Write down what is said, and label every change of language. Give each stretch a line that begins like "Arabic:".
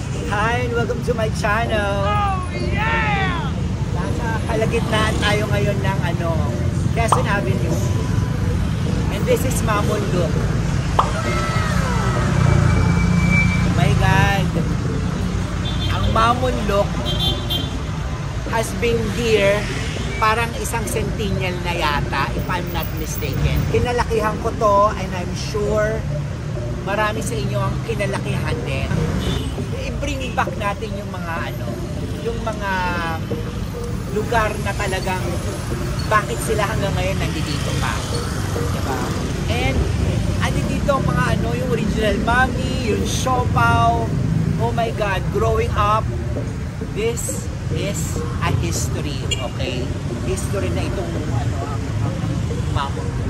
English: Hi and welcome to my channel. Oh yeah!
Filipino: Nasa kalagitnaan tayo ngayon ng Quezon Avenue.
English: And this is Mamundok. Oh my God! Ang Mamundok has been here
Filipino: parang isang
English: centennial
Filipino: na yata,
English: if I'm not mistaken.
Filipino: Kinalakihan ko to
English: and I'm sure
Filipino: marami sa inyo ang kinalakihan din. I-bring back natin yung mga yung mga lugar na talagang bakit sila hanggang ngayon nandito pa. Diba? And dito ang mga yung original mami, yung siopaw.
English: Oh my God, growing up, this is a history, okay?
Filipino: History na itong ang mamon.